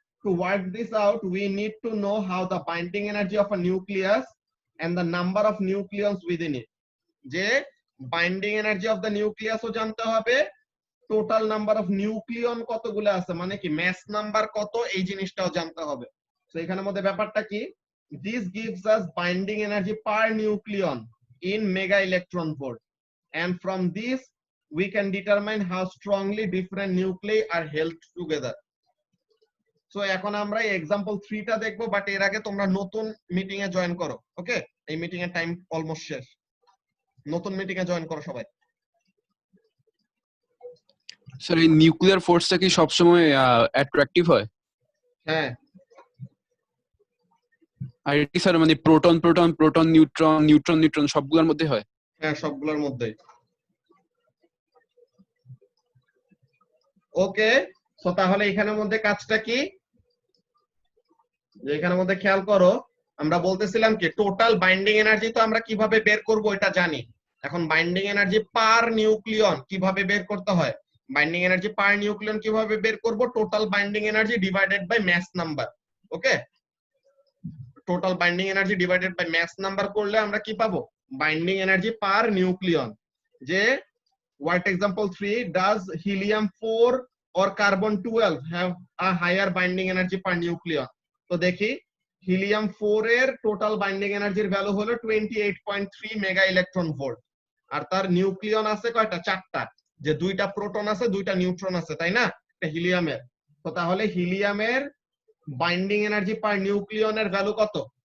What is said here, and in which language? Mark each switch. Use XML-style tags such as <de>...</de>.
<en>To work this out we need to know how the binding energy of a nucleus and the number of nucleons within it.</en> <bn>যে binding energy of the নিউক্লিয়াসও জানতে হবে, total number of nucleon কতগুলো আছে মানে কি মাস number কত এই জিনিসটাও জানতে হবে। তো এখানের মধ্যে ব্যাপারটা কি?</bn> <en>This gives us binding energy per nucleon in mega electron volt, and from this we can determine how strongly different nuclei are held together.</en> <bn>So এখন আমরা এক্সাম্পল 3 টা দেখবো, বাট এর আগে তোমরা নতুন মিটিং এ জয়েন করো। ওকে, এই মিটিং এর টাইম অলমোস্ট শেষ, নতুন মিটিং এ জয়েন করো সবাই। স্যার এই নিউক্লিয়ার ফোর্সটা কি সবসময় অ্যাট্রাকটিভ হয়? হ্যাঁ, আর এটা কি স্যার মানে proton proton proton neutron neutron neutron সবগুলোর মধ্যে হয়? হ্যাঁ সবগুলোর মধ্যেই। ওকে, সো তাহলে এখানের মধ্যে কাজটা কি? যে এখানের মধ্যে খেয়াল করো, আমরা বলতেছিলাম কি টোটাল বাইন্ডিং এনার্জি তো আমরা কিভাবে বের করব এটা জানি। এখন বাইন্ডিং এনার্জি পার নিউক্লিয়ন কিভাবে বের করতে হয়? বাইন্ডিং এনার্জি পার নিউক্লিয়ন কিভাবে বের করব? Total binding energy divided by mass number. Okay, total binding energy divided by mass number করলে আমরা কি পাবো? বাইন্ডিং এনার্জি পার নিউক্লিয়ন।</bn> <en>যে what example 3 does helium 4 or carbon 12 have a higher binding energy per nucleon?</en> <bn>তো দেখি helium 4 এর total binding এনার্জির value হলো 28.3 মেগা ইলেকট্রন ভোল্ট, আর তার নিউক্লিয়ন আছে কয়টা? 4টা, যে দুইটা প্রোটন আছে দুইটা নিউট্রন আছে, তাই না? এটা হিলিয়ামের। তো তাহলে হিলিয়ামের বাইন্ডিং এনার্জি পার নিউক্লিয়নের ভ্যালু কত?</bn>